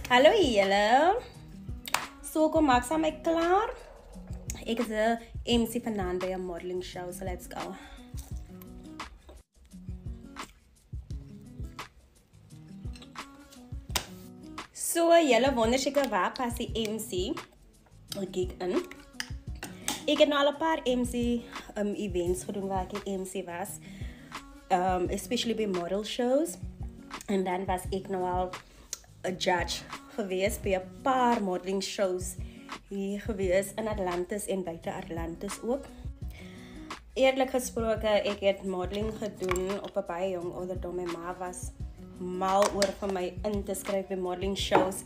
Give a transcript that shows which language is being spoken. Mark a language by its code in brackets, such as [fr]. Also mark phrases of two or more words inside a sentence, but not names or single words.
[af] Hallo julle. So kom maak saam my klaar. Ek is 'n MC vanaand by 'n [en] modeling show, so let's go. [af] So julle wonder seker waar pas die MC gig in. Ek het nou al 'n paar MC events gedoen waar ek MC was. [en] Especially by model shows. [af] En dan was ek nou al 'n judge gewees by 'n paar [en] modeling shows [af] hier gewees in Atlantis en buite Atlantis ook. Eerlik gesproke, ek het modeling gedoen op 'n baie jong ouderdom. My ma was mal oor vir my in te skryf by [en] modeling shows.